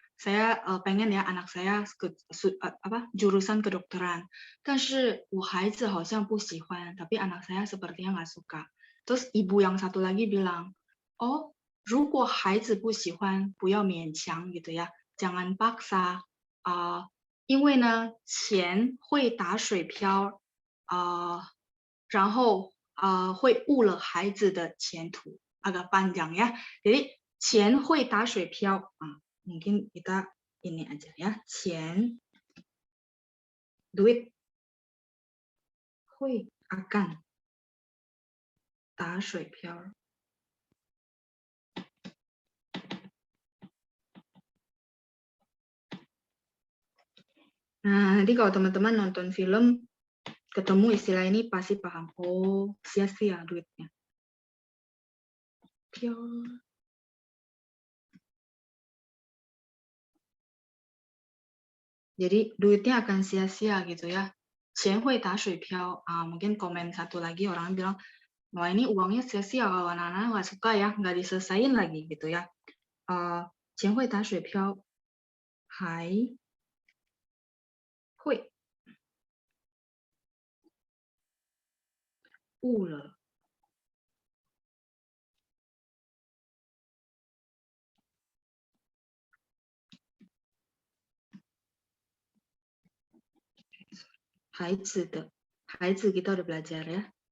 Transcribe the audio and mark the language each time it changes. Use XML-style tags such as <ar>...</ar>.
<id>Saya pengen ya anak saya jurusan kedokteran.</id> <zh>但是我孩子好像不喜欢,</zh> <id>tapi anak saya sepertinya nggak suka. Terus ibu yang satu lagi bilang, oh,</id> <zh>如果孩子不喜欢，不要勉强</zh> <id>gitu ya, jangan paksa.</id> <zh>因为呢，钱会打水漂，然后会误了孩子的前途.</zh> <id>Agak panjang ya. Jadi</id> <zh>钱会打水漂.</zh> <id>Mungkin kita ini aja ya.</id> <zh>钱 duit 会 akan 打水漂.</zh> <id>Nah, nanti kalau teman-teman nonton film, ketemu istilah ini pasti paham. Oh, sia-sia duitnya. Jadi duitnya akan sia-sia gitu ya.</id> <zh>钱会打水漂.</zh> <id>Mungkin komen satu lagi orang bilang, wah ini uangnya sia-sia kalau anak-anak nggak suka ya, nggak diselesain lagi gitu ya.</id> <zh>钱会打水漂，还会误了 孩子的 孩子</zh> <id>kita udah belajar ya.</id>